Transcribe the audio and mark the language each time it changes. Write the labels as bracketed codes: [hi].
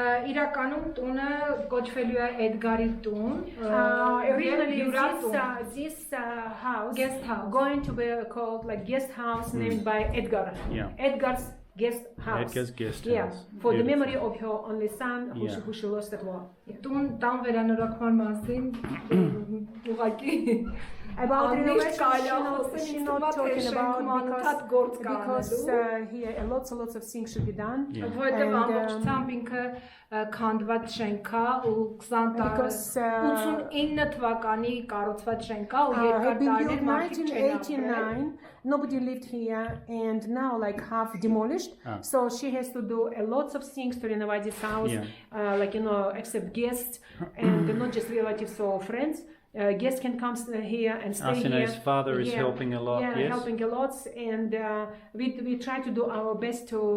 [hy] Իրականում տունը կոչվելու է Edgar-ի տուն։ [en] Originally this house going to be called like guest house named by Edgar. Edgar's guest house. Edgar's guest Yeah, house. for the memory of her only son who she lost at war. [hy] Տան վերանորոգման մասին ուղղակի [en] About renovation, she's not talking about because here lots of things should be done. [hy] Որտեղ ամբողջությամբ ինքը քանդված շենք է ու 20 89 թվականի կառուցված շենք է ու երկար տարիներ մարդիկ չեն [en] 1989. Nobody lived here, and now like half demolished. So she has to do a lots of things to renovate this house, like accept guests and not just relatives or friends. Guests can come here and stay here. Arsine's father is helping a lot. Yeah, helping a lot, and we try to do our best to